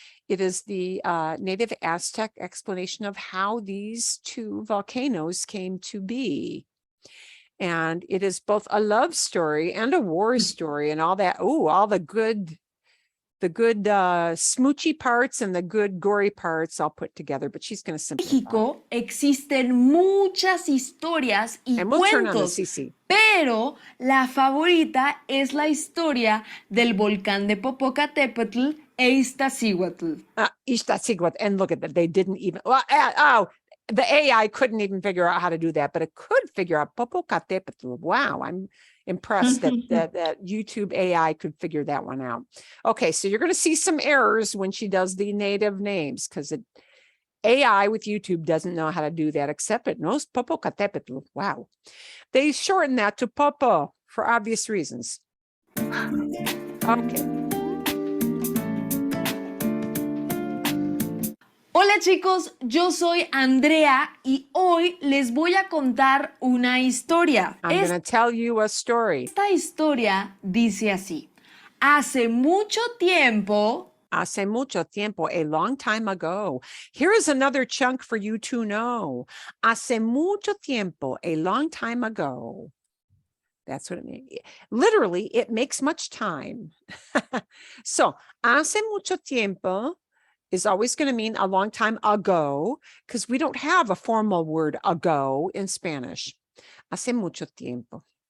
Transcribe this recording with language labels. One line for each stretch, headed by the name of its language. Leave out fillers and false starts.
English: It is the native Aztec explanation of how these two volcanoes came to be. And it is both a love story and a war story and all that. Oh, all the good the good smoochy parts and the good gory parts I'll put together, but she's going to simplify.
Spanish: México existen muchas historias y
English: And we'll turn on the
Spanish: cuentos,
English: CC.
Spanish: pero la favorita es la historia del volcán de Popocatépetl e Iztaccíhuatl.
English: Iztaccíhuatl, and look at that. They didn't even, the AI couldn't even figure out how to do that, but it could figure out Popocatépetl. Wow, I'm impressed that YouTube AI could figure that one out. Okay, so you're going to see some errors when she does the native names because AI with YouTube doesn't know how to do that, except it knows Popocatépetl. Wow. They shorten that to Popo for obvious reasons. Okay.
Spanish: Hola chicos, yo soy Andrea y hoy les voy a contar una historia.
English: I'm going to tell you a story.
Spanish: Esta historia dice así. Hace mucho tiempo,
English: Hace mucho tiempo, a long time ago. Here is another chunk for you to know. Hace mucho tiempo, a long time ago. That's what it means. Literally, it makes much time. So, hace mucho tiempo is always going to mean a long time ago, because we don't have a formal word ago in Spanish.
Spanish: Hace mucho tiempo.